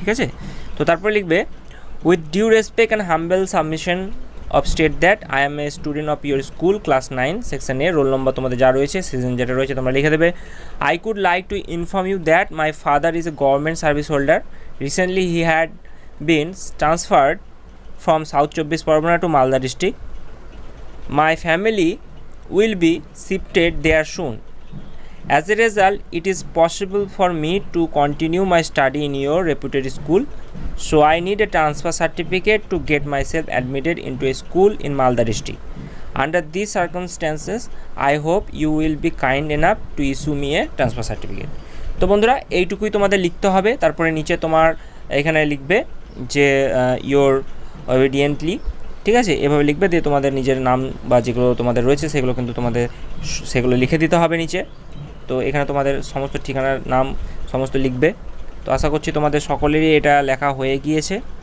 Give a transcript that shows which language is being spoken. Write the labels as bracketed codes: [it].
[bn] ঠিক আছে, তো তারপর লিখবে [en] with due respect and humble submission of state that I am a student of your school class 9 section A, roll number [bn] তোমাদের যা রয়েছে, সিজন যেটা রয়েছে তোমরা লিখে দেবে। [en] I could like to inform you that my father is a government service holder. Recently he had been transferred from south 24 Pargana to Malda district. My family will be shifted there soon. As a result, it is possible for me to continue my study in your reputed school. So I need a transfer certificate to get myself admitted into a school in Malda district. Under these circumstances, I hope you will be kind enough to issue me a transfer certificate. [bn] তো বন্ধুরা এইটুকুই তোমাদের লিখতে হবে। তারপরে নিচে তোমার এখানে লিখবে যে [en] Your obediently. [bn] ঠিক আছে, এভাবে লিখবে, দিয়ে তোমাদের নিজের নাম বা যেগুলো তোমাদের রয়েছে সেগুলো কিন্তু তোমাদের সেগুলো লিখে দিতে হবে নিচে। তো এখানে তোমাদের সমস্ত ঠিকানার নাম সমস্ত লিখবে। তো আশা করছি তোমাদের সকলেরই এটা লেখা হয়ে গিয়েছে।